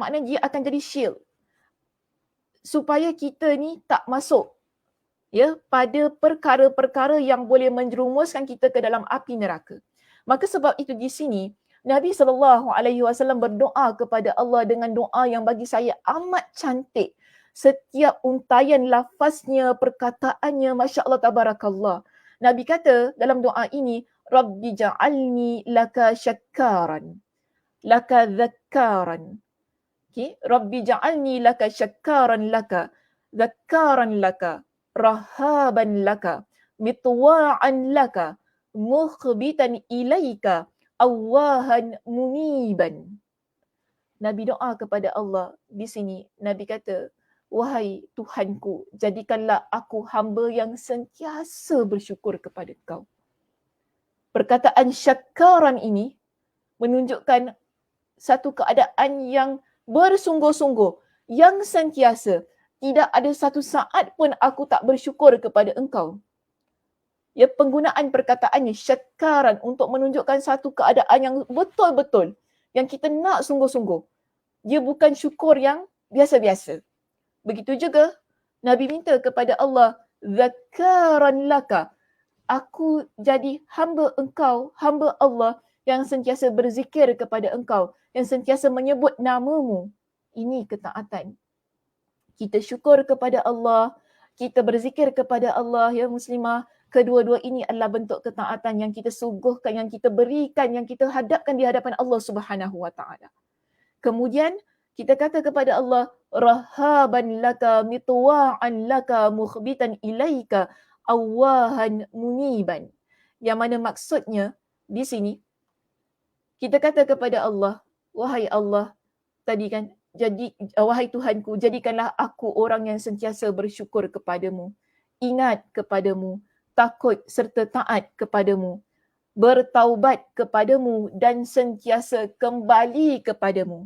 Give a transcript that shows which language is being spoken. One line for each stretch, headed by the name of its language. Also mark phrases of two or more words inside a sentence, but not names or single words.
Malay: Maknanya dia akan jadi shield supaya kita ni tak masuk pada perkara-perkara yang boleh menjerumuskan kita ke dalam api neraka. Maka sebab itu di sini Nabi SAW berdoa kepada Allah dengan doa yang bagi saya amat cantik. Setiap untaian lafaznya, perkataannya,
Arabic: ماشاء الله تبارك الله.
Malay: Nabi kata dalam doa ini,
Arabic: رب اجعلني لك شكارا لك ذكارا. Okay? رب اجعلني لك شكارا لك ذكارا لك رهابا لك مطواعا لك مخبتا إليك أواها منيبا.
Malay: Nabi doa kepada Allah di sini. Nabi kata, wahai Tuhanku, jadikanlah aku hamba yang sentiasa bersyukur kepada Kau. Perkataan syakaran ini menunjukkan satu keadaan yang bersungguh-sungguh, yang sentiasa. Tidak ada satu saat pun aku tak bersyukur kepada Engkau. Penggunaan perkataannya syakaran untuk menunjukkan satu keadaan yang betul-betul, yang kita nak sungguh-sungguh. Dia bukan syukur yang biasa-biasa. Begitu juga Nabi minta kepada Allah,
Arabic: ذكارا لك,
Malay: aku jadi hamba Engkau, hamba Allah yang sentiasa berzikir kepada Engkau, yang sentiasa menyebut namamu. Ini ketaatan. Kita syukur kepada Allah, kita berzikir kepada Allah,
Arabic: يا مسلمة.
Malay: Kedua-dua ini adalah bentuk ketaatan yang kita suguhkan, yang kita berikan, yang kita hadapkan di hadapan Allah
Arabic: سبحانه وتعالى.
Malay: Kemudian kita kata kepada Allah,
Arabic: رهابا لك مطواعا لك مخبتا إليك أواها منيبا.
Malay: Yang mana maksudnya di sini kita kata kepada Allah, wahai Allah, tadi kan, wahai Tuhanku, jadikanlah aku orang yang sentiasa bersyukur kepadamu, ingat kepadamu, takut serta taat kepadamu, bertaubat kepadamu dan sentiasa kembali kepadamu.